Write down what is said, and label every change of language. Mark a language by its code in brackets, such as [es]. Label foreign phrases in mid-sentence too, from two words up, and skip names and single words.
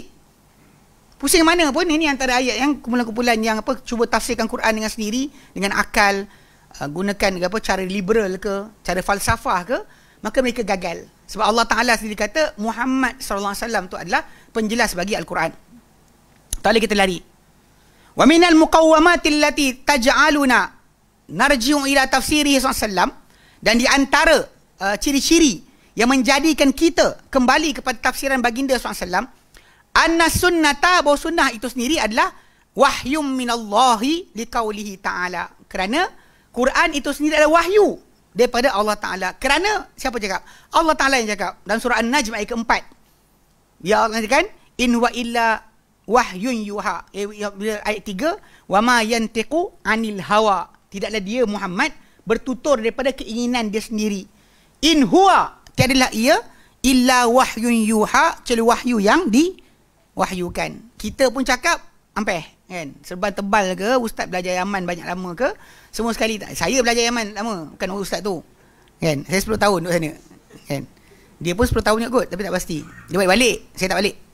[ms] Pusing mana pun, ini antara ayat yang kumpulan-kumpulan yang cuba tafsirkan Quran dengan sendiri, dengan akal, gunakan cara liberal ke, cara falsafah ke, maka mereka gagal. Sebab Allah Ta'ala sendiri kata Muhammad SAW tu adalah penjelas bagi Al-Quran. Tak boleh kita lari. [ar] ومن المقومات التي تجعلنا نرجع إلى تفسيره ﷺ, [ms] dan di antara ciri-ciri yang menjadikan kita kembali kepada tafsiran baginda SAW, [ar] أن السنة, [ms] bahawa sunnah itu sendiri adalah [ar] وحي من الله لقوله تعالى. [ms] Kerana Quran itu sendiri adalah wahyu daripada Allah Ta'ala. Kerana siapa cakap? Allah Ta'ala yang cakap dalam surah An-Najm ayat keempat. Ya Allah katakan, [ar] إن وإلا وحي يوحى. Ayat 3, وما ينطق عن الهوى. [ms] Tidaklah dia Muhammad bertutur daripada keinginan dia sendiri. [ar] إن هو, [ms] tiadalah ia, [ar] إلا وحي يوحى, [ms] kecuali wahyu yang diwahyukan. Kita pun cakap ampeh kan, serban tebal ke, ustaz belajar Yaman banyak lama ke, semua sekali tak. Saya belajar Yaman lama, bukan ustaz tu kan, saya 10 tahun duduk sana kan. Dia pun 10 tahun juga kot, tapi tak pasti. Dia balik, saya tak balik.